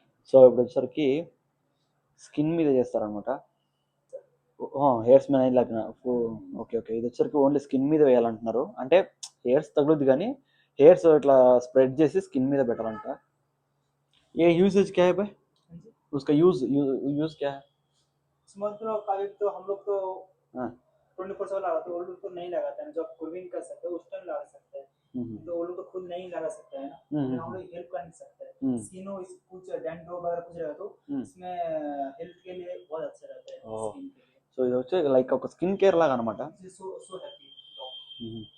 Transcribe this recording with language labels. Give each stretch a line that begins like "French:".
Telugu: So ఇప్పుడు వచ్చేసరికి skin మీద చేస్తారనమాట. హెయిర్స్ మీద ఇలాగ ఓకే ఓకే. ఇది వచ్చేసరికి ఓన్లీ స్కిన్ మీద వేయాలంటున్నారు. అంటే హెయిర్స్ తగులుద్ది కానీ హెయిర్స్ ఇట్లా స్ప్రెడ్ చేసి స్కిన్ మీద పెట్టాలంట.
Hindi: ఏ యూసేజ్ क्या है भाई उसका यूज क्या है? समझ लो कभी तो हम लोग तो हाँ 24/7 लगाते हैं, वो लोग तो नहीं लगाते हैं। जब ग्रूमिंग कर सकते हैं उस टाइम लगा सकते हैं, तो वो लोग तो खुद नहीं लगा सकते हैं ना, तो हम लोग हेल्प कर नहीं सकते हैं। स्किन इस कुछ डैंड्रफ वगैरह कुछ रहेगा तो इसमें हेल्थ के लिए बहुत अच्छा रहता है स्किन के लिए।
Telugu: సో ఇది వచ్చి లైక్ ఒక స్కిన్ కేర్ లాగా అనమాట.
English: so so happy